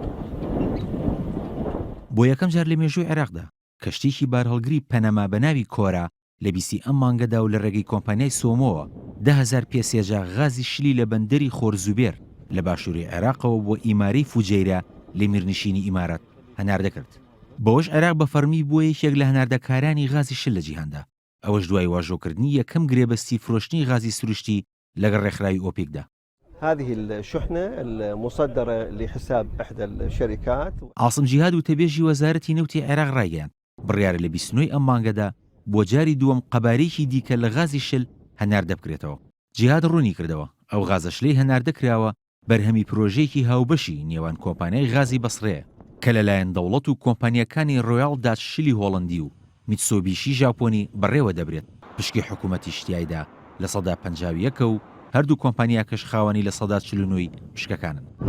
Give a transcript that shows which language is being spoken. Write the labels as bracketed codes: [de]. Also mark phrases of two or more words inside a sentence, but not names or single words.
[ckb] بۆ یەکەم جار لە مێژووی عێراقدا کەشتێکی بارهەڵگری پەنەما بە ناوی کۆرا لە بیستی ئەم مانگەدا و لە ڕێگەی کۆمپانیای سۆمۆوە 10,000 پێسێژە غازی شلی لە بەندەری خۆرزوبێر لە باشووری عێراقەوە بۆ ئیمارەی فوجەیرە لە میرنشینی ئیمارەت هەناردەکرد. بەوەش عێراق بە فەرمی بووە یەکێک لە هەناردەکارانی غازی شل لە جیهاندا، ئەوەش دوای واژۆکردنی یەکەم گرێبەستی فرۆشتنی غازی سروشتی لەگەڵ ڕێکخراوی ئۆپێکدا. [ar] هذه الشحنة المصدرة لحساب إحدى الشركات. [ckb] عاصم جیهاد و تەبێژی وەزارەتی نەوتی عێراق ڕایگەیاند بڕیارە لە 29 ئەم مانگەدا بۆ جاری دووەم قەبارەیەکی دیکە لە غازی شل هەناردە بکرێتەوە. جیهاد ڕوونی کردەوە ئەو غازە شلەی هەناردەکراوە بەرهەمی پرۆژەیەکی هاوبەشی نێوان کۆمپانیای غازی بەسڕەیە کە لەلایەن دەوڵەت و کۆمپانیەکانی ڕۆیاڵ داچ شلی هۆڵندی و میتسۆبیشی ژاپۆنی بەڕێوە دەبرێت پشکی حکوومەتی شتیایدا لە سەدا 51 و هەردوو کۆمپانیاکەش خاوەنی لە سەدا 49 پشکەکانن.